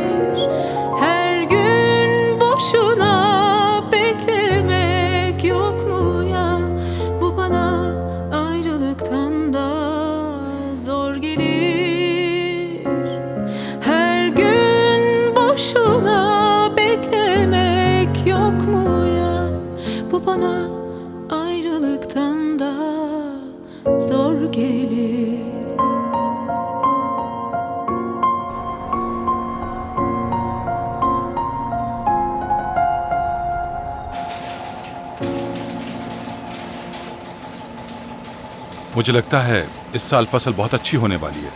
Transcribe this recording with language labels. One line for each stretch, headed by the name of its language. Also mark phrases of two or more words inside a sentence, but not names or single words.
Turkish: Her gün boşuna beklemek yok mu ya, bu bana ayrılıktan da zor gelir. Her gün boşuna beklemek yok mu ya, bu bana ayrılıktan da zor gelir.
Hindi: मुझे लगता है इस साल फसल बहुत अच्छी होने वाली है।